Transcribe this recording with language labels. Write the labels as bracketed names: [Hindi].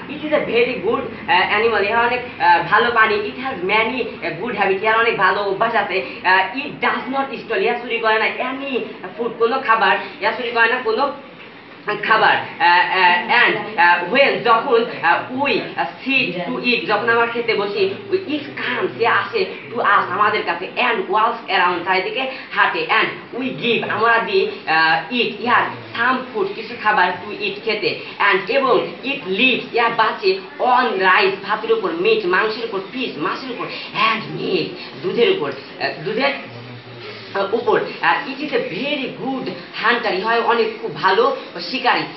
[English] It is a very good animal, [Bangla] এর অনেক ভালো প্রাণী। [English] It has many good habits, [Bangla] এর অনেক ভালো অভ্যাস আছে। [English] It does not steal, [Bangla] এ চুরি করে না [English] any food, [Bangla] কোনো খাবার, এ চুরি করে না কোনো খাবার। [English] And when, যখন we sit to eat, [Bangla] যখন আমরা খেতে বসি, [English] it comes, [Bangla] সে আসে [English] to us, [Bangla] আমাদের কাছে, [English] and walks around, [Bangla] চারিদিকে হাঁটে, [English] and we give, [Bangla] আমরা দিই [English] eat, ইয়ার some food, [Bangla] কিছু খাবার [English] to eat, খেতে, and এবং it lives, [Bangla] ইয়া বাঁচে [English] on rice, [Bangla] ভাতের উপর, [English] meat, [Bangla] মাংসের উপর, [English] fish, [Bangla] মাছের উপর, [English] and milk, [Bangla] দুধের উপর, দুধের উপর। [English] It is a very good hunter, [Bangla] হয় অনেক খুব ভালো শিকারী।